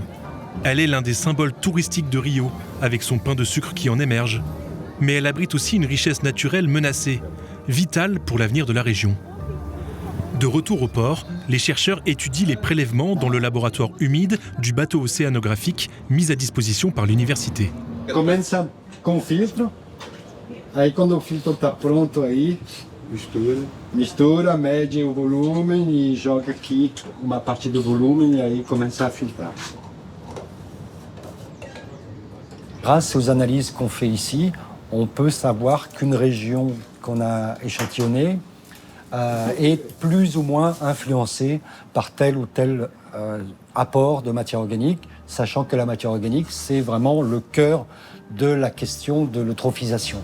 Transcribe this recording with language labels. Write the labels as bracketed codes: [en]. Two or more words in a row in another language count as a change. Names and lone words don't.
[fr] Elle est l'un des symboles touristiques de Rio, avec son pain de sucre qui en émerge. Mais elle abrite aussi une richesse naturelle menacée, vitale pour l'avenir de la région. De retour au port, les chercheurs étudient les prélèvements dans le laboratoire humide du bateau océanographique mis à disposition par l'université. [pt] Começa com filtro. Aí quando o filtro está pronto aí, mistura, mede o volume e joga aqui uma parte do volume e aí começa a filtrar. [fr] Grâce aux analyses qu'on fait ici, on peut savoir qu'une région qu'on a échantillonnée est plus ou moins influencée par tel ou tel apport de matière organique, sachant que la matière organique, c'est vraiment le cœur de la question de l'eutrophisation.